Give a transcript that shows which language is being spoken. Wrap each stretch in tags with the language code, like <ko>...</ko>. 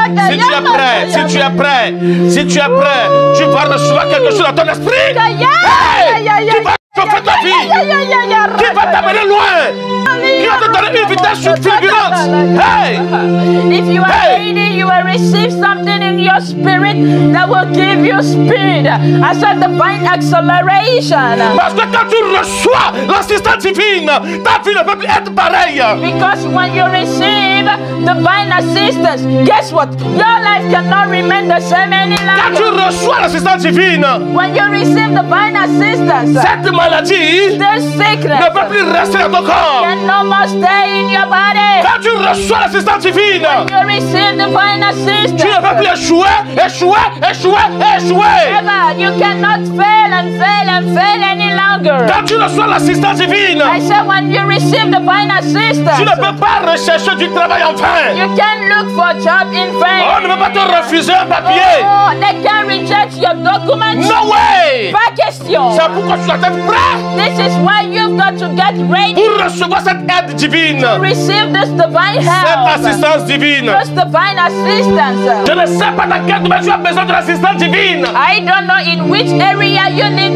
<fr>Si tu es prêt, si tu es prêt, si tu es prêt, tu vas recevoir quelque chose dans ton esprit. Hey! Qui va chauffer ta vie, qui va t'amener loin, qui va te donner une vitesse fulgurante. Hey!</fr> <en>If you are ready, you will receive something in your spirit that will give you speed. I said divine acceleration.</en> <fr>Parce que quand tu reçois l'assistance divine, ta vie ne peut plus être pareille.</fr> <en>Because when you receive divine assistance, guess what? Your life cannot remain the same any</en> <fr>Quand tu</fr> <en>longer.</en> <fr>reçois l'assistance divine,</fr> <en>When you receive divine assistance,</en> <fr>cette maladie</fr> <en>this sickness</en> <fr>ne peut plus rester dans ton corps.</fr> <en>can no more stay in your body.</en> <fr>Quand tu reçois l'assistance divine,</fr> <en>You receive divine assistance.</en> <fr>tu ne peux plus échouer, échouer, échouer, échouer.</fr> <en>Ever, you cannot fail and fail and fail any longer.</en> <fr>Quand tu reçois l'assistance divine,</fr> <en>I said when you receive divine</en> <fr>tu</fr> <en>assistance,</en> <fr>ne peux pas rechercher du travail en vain.</fr> <en>you can look for a job in</en> <fr>On</fr> <en>vain.</en> <fr>ne peut pas te refuser un papier.</fr> <en>Oh, they can reject your documents. No way.</en> <fr>Pas question. C'est pourquoi tu dois être prêt</fr> <en>This is why you've got to get ready</en> <fr>pour recevoir cette aide divine,</fr> <en>to receive this divine</en> <fr>cette</fr> <en>help.</en> <fr>assistance divine.</fr> <en>This divine assistance.</en> <fr>Je ne sais pas dans quel domaine tu as besoin de l'assistance divine,</fr> <en>I don't know in which area you need</en>